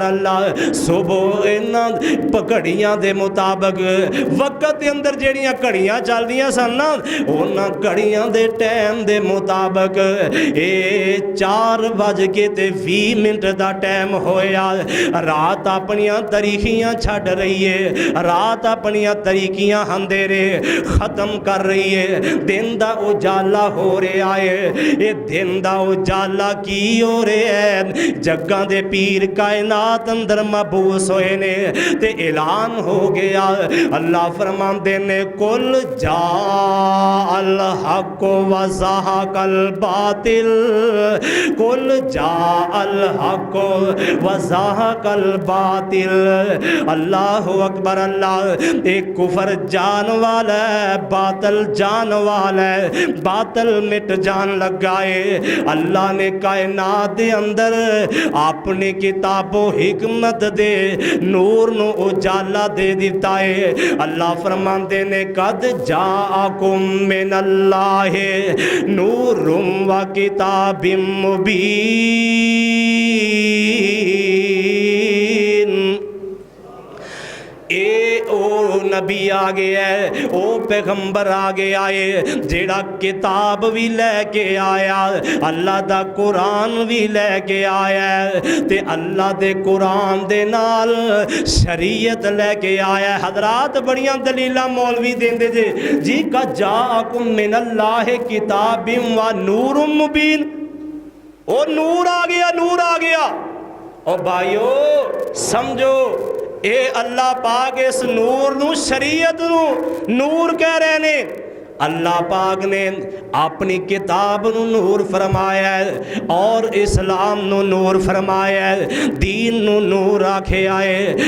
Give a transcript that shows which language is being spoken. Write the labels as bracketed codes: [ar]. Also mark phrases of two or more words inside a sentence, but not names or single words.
[pa] ਅੱਲਾਹ ਸੁਬਹ ਇਨ੍ਹਾਂ ਘੜੀਆਂ ਦੇ ਮੁਤਾਬਿਕ ਵਕਤ ਕੇ ਅੰਦਰ ਜਿਹੜੀਆਂ ਘੜੀਆਂ ਚੱਲਦੀਆਂ ਸਨ ਨਾ, ਉਨ੍ਹਾਂ ਘੜੀਆਂ ਦੇ ਟਾਈਮ ਦੇ ਮੁਤਾਬਿਕ ਇਹ 4:20 ਦਾ ਟਾਈਮ ਹੋਇਆ। ਰਾਤ ਆਪਣੀਆਂ ਤਾਰੀਕੀਆਂ ਛੱਡ ਰਹੀ ਹੈ, ਰਾਤ ਆਪਣੀਆਂ ਤਾਰੀਕੀਆਂ ਅੰਧੇਰੇ ਖ਼ਤਮ ਕਰ ਰਹੀ ਹੈ, ਦਿਨ ਦਾ ਉਜਾਲਾ ਹੋ ਰਿਹਾ ਹੈ। ਇਹ ਦਿਨ ਦਾ ਉਜਾਲਾ ਕੀ ਹੋ ਰਿਹਾ ਹੈ, ਜੱਗਾਂ ਦੇ ਪੀਰ ਕਾਇਨਾਤ ਅੰਦਰ ਮਬਊਸ ਹੋਏ ਨੇ ਤੇ ਐਲਾਨ ਹੋ ਗਿਆ। ਅੱਲਾਹ ਫ਼ਰਮਾਂਦੇ ਨੇ [ar] قل جاء الحق وزهق الباطل, قل جاء الحق وزهق الباطل. الله أكبر. [pa] ਅੱਲਾਹ ਇਕ ਕੁਫ਼ਰ ਜਾਣ ਵਾਲਾ ਹੈ, ਬਾਤਲ ਜਾਣ ਵਾਲਾ ਹੈ, ਬਾਤਲ ਮਿਟ ਜਾਣ ਲੱਗਾ ਹੈ। ਅੱਲਾਹ ਨੇ ਕਾਇਨਾਤ ਦੇ ਅੰਦਰ ਆਪਣੀ ਕਿਤਾਬੋ ਹਿਕਮਤ ਦੇ ਨੂਰ ਨੂੰ ਉਜਾਲਾ ਦੇ ਦਿੱਤਾ ਹੈ। ਅੱਲਾਹ ਫ਼ਰਮਾਂਦੇ ਨੇ [ar] قد جاءكم من الله نور وكتاب مبين. [pa] ਐ ਓ ਨਬੀ ਆ ਗਿਆ ਹੈ, ਓ ਪੈਗ਼ੰਬਰ ਆ ਗਿਆ ਹੈ, ਜਿਹੜਾ ਕਿਤਾਬ ਵੀ ਲੈ ਕੇ ਆਇਆ, ਅੱਲਾਹ ਦਾ ਕੁਰਾਨ ਵੀ ਲੈ ਕੇ ਆਇਆ ਹੈ ਤੇ ਅੱਲਾਹ ਦੇ ਕੁਰਾਨ ਦੇ ਨਾਲ ਸ਼ਰੀਅਤ ਲੈ ਕੇ ਆਇਆ ਹੈ ते अल्लाह दे कुरान दे नाल शरीयत लैके आया है। ਹਜ਼ਰਾਤ ਬੜੀਆਂ ਦਲੀਲਾਂ ਮੌਲਵੀ ਦੇਂਦੇ ਜੇ ਜੀ ਕਾ [ar] جاءكم من الله كتاب ونور مبين. [pa] ਓ ਨੂਰ ਆ ਗਿਆ, ਨੂਰ ਆ ਗਿਆ, नूर आ गया। ਓ ਭਾਇਓ ਸਮਝੋ, ਐ ਅੱਲਾਹ ਪਾਕ ਇਸ ਨੂਰ ਨੂੰ ਸ਼ਰੀਅਤ ਨੂੰ ਨੂਰ ਕਹਿ ਰਹੇ ਨੇ। ਅੱਲਾਹ ਪਾਕ ਨੇ ਆਪਣੀ ਕਿਤਾਬ ਨੂੰ ਨੂਰ ਫ਼ਰਮਾਇਆ ਹੈ ਔਰ ਇਸਲਾਮ ਨੂੰ ਨੂਰ ਫ਼ਰਮਾਇਆ ਹੈ, ਦੀਨ ਨੂੰ ਨੂਰ ਆਖਿਆ ਹੈ।